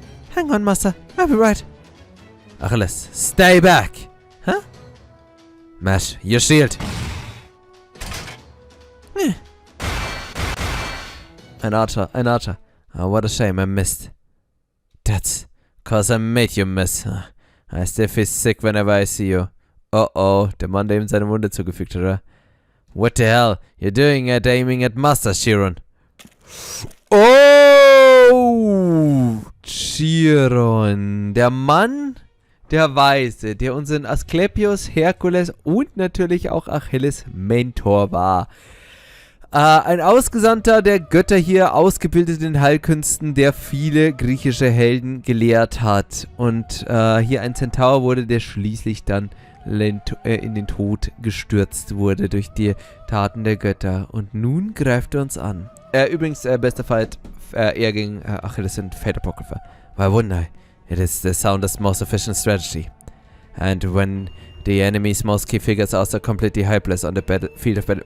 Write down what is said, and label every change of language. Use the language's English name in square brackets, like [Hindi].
[English] Hang on, Master. I'll be right. Achilles, stay back! Huh? Mash, your shield! An archer, an archer. Oh, what a shame I missed. That's cause I made you miss. I still feel sick whenever I see you. [German] Oh, der Mann, der ihm seine Wunde zugefügt hat, oder? [English] What the hell? You're doing at aiming at Master Chiron. Oh! Chiron. [German] Der Mann, der Weise, der unseren Asklepios, Herkules und natürlich auch Achilles Mentor war. Ein Ausgesandter der Götter hier, ausgebildet in Heilkünsten, der viele griechische Helden gelehrt hat. Und hier ein Zentaur wurde, der schließlich dann in den Tod gestürzt wurde durch die Taten der Götter. Und nun greift er uns an. Übrigens, bester Fight, er gegen Achilles und Fate Apocrypha. [English] Why wouldn't I? It is the soundest, most efficient strategy. And when the enemy's most key figures are so completely helpless on the field of battle.